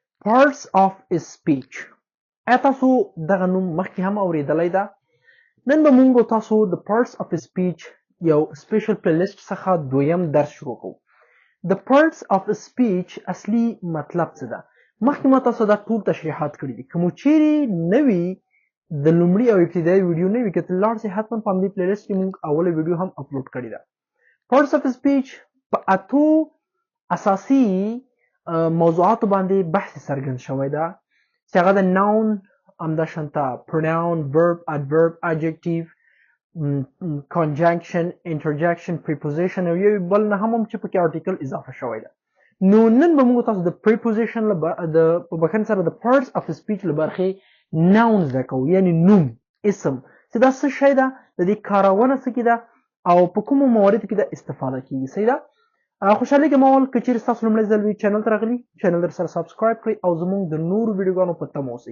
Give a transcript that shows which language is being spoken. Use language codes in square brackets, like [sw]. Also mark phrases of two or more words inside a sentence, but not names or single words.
[en] parts of speech. [ps] تاسو دغه نوم مخکې هم اورېدلی ده. نن به موږ تاسو د [en] parts of speech [ps] یو [en] special playlist [ps] څخه دویم درس شروع کوو. د [en] parts of speech [ps] اصلي مطلب څه ده؟ مخکې ما تاسو دا ټول تشریحات کړي دي. که مو چیرې نه وي د لومړي او ابتدایي ویډیو نه وي که ته لاړ سې حتما په همدې پلیلیست کې موږ اوله ویډیو هم اپلوډ کړې ده. [en] parts of speech [ps] په اتو اساسي موضوعاتو باندې بحث څرګند شوی ده چې هغه د noun همداشانته [en] pronoun verb adverb adjective conjunction interjection preposition [ps] او یو بل نه هم چې پکې article اضافه شوی ده. نو نن به موږ تاسو د preposition د په بخښنې سره د [en] parts of speech [ps] له برخې noun زده کوو، یعنی نوم اسم چې دا څه شی ده، د دې کارونه څه کې ده او په کومو مواردو کې د استفاده کیږي. صحیح ده؟ خوشحالي کوم اول که چیرې ستاسو لومړی ځل وي چینل ته راغلي چینل در سره سبسکرایب کړئ او زموږ د نورو ویډیوګانو په تمه اوسئ.